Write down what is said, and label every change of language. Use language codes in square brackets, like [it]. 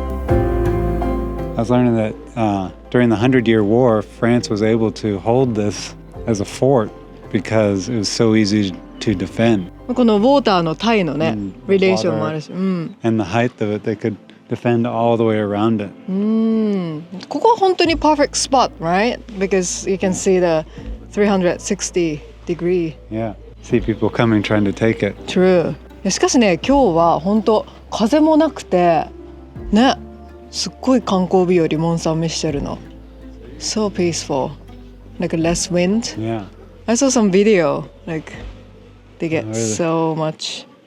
[en] I was learning that during the 100-Year War, France was able to hold this as a fort because it was so easy to defend. [ja] このウォーターのタイのね、リレーションもあるし、 [en] And the height of it, they could defend all the way around it. [ja] ここは本当に [en] perfect spot, right? Because you can see the 360 degree. Yeah, see people coming trying to take it. True. [ja] しかしね、今日は本当風もなくてね、すっごい観光日和、モン・サン・ミッシェルの。 [en] So peaceful, like less wind. Yeah. I saw some video, like they get so much.